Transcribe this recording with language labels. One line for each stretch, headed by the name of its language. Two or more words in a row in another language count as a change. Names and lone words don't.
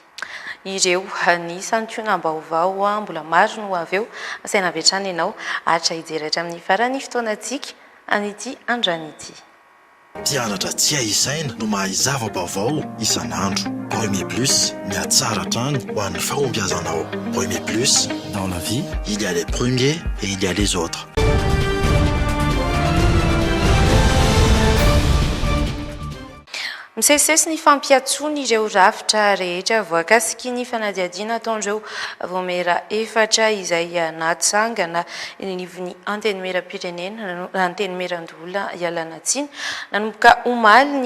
Malagasy: Ireo ny santionam-baovao mbola maro no avy eo asaina avy hatrany ianao atra hijeratra amin'ny farany fotoanantsika an'ity androany ity. Mpianatra tsy aisaina no mahazava-baovao isan'andro. Premier Plus, miatsara hatrany ho an'ny fahombiazanao.
French: Premier Plus, dans la vie, il y a les premiers et il y a les autres.
Malagasy: Misesisesy ny fampiatsony ireo rafitra rehetra voakasiky ny fanadiadiana ataon'ireo voamera efatra izay natsangana nivon'ny antenimera-pirenena antenimera-ndola ialana tsiny nanomboka omaly ny